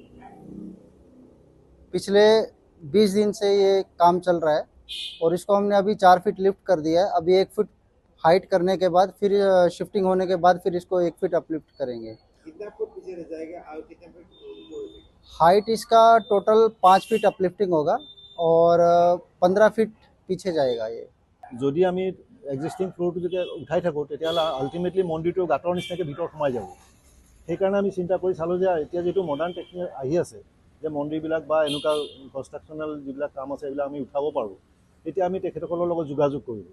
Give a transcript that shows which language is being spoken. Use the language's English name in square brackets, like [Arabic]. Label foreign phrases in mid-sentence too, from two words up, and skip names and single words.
[Hindi] पिछले 20 दिन से ये काम चल रहा है और इसको हमने अभी 4 फीट लिफ्ट कर दिया है। अभी 1 फीट हाइट करने के बाद फिर शिफ्टिंग होने के बाद फिर इसको 1 फीट अपलिफ्ट करेंगे। कितना फुट पीछे रह जाएगा और कितना फुट ऊपर हो जाएगा? हाइट इसका टोटल 5 फीट अपलिफ्टिंग होगा और 15 फीट पीछे जाएगा ये। [Assamese] যদি আমি [English] existing floorটো [Assamese] যেতিয়া উঠাই থাকোঁ তেতিয়াহ'লে আল্টিমেটলি মন্দিৰটো গাঁতৰ নিচিনাকৈ ভিতৰত সোমাই যাব। সেইকাৰণে আমি চিন্তা কৰি চালোঁ যে এতিয়া যিটো [English] modern technique [Assamese] আহি আছে যে মন্দিৰবিলাক বা এনেকুৱা কনষ্ট্ৰাকশ্যনেল যিবিলাক কাম আছে এইবিলাক আমি উঠাব পাৰোঁ, তেতিয়া আমি তেখেতসকলৰ লগত যোগাযোগ কৰিলোঁ।